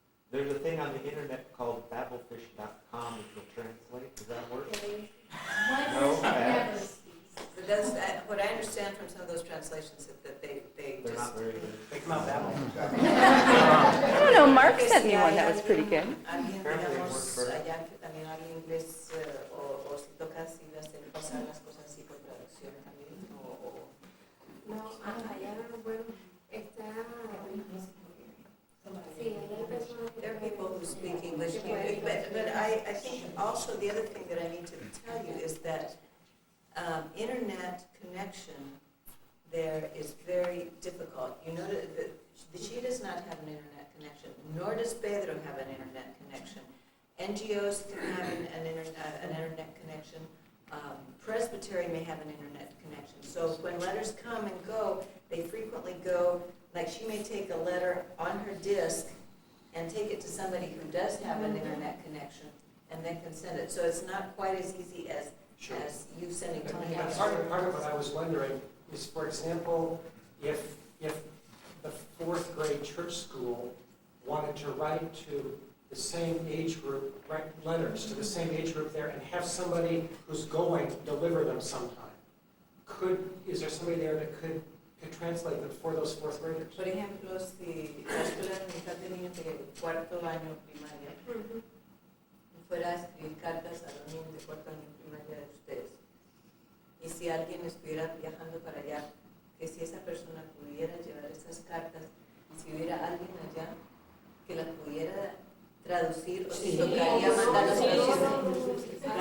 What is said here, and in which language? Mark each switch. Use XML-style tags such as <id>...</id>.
<en>There's a thing on the internet called babelfish.com which will translate. Does that work? No? Never speaks. But that's, what I understand from some of those translations is that they They're just... not very good. They come out that way. I don't know, Mark sent me one that was pretty good.</en> <es>Alguien,</es> <en>Apparently it</en> <es>digamos,</es> <en>worked for her.</en> <es>allá que también habla inglés o si toca así pasar las cosas así por traducción también o... No, allá, bueno, está... Sí, allá hay personas que...</es> <en>There are people who speak English, but I think also the other thing that I need to tell you is that internet connection there is very difficult. You know that she does not have an internet connection, nor does Pedro have an internet connection. NGOs can have an internet connection. Presbyterian may have an internet connection. So when letters come and go, they frequently go, like she may take a letter on her disk and take it to somebody who does have an internet connection and then can send it. So it's not quite as easy as you sending to me. Part of what I was wondering is, for example, if the fourth grade church school wanted to write to the same age group, write letters to the same age group there, and have somebody who's going deliver them sometime, is there somebody there that could translate them for those fourth graders?</en> <es>Por ejemplo, si la escuela de mitad de niños de cuarto año primaria fuera a escribir cartas a los niños de cuarto año primaria de ustedes, y si alguien estuviera viajando para allá, que si esa persona pudiera llevar esas cartas, si hubiera alguien allá que las pudiera traducir o si tocaría mandar las traducciones.</es>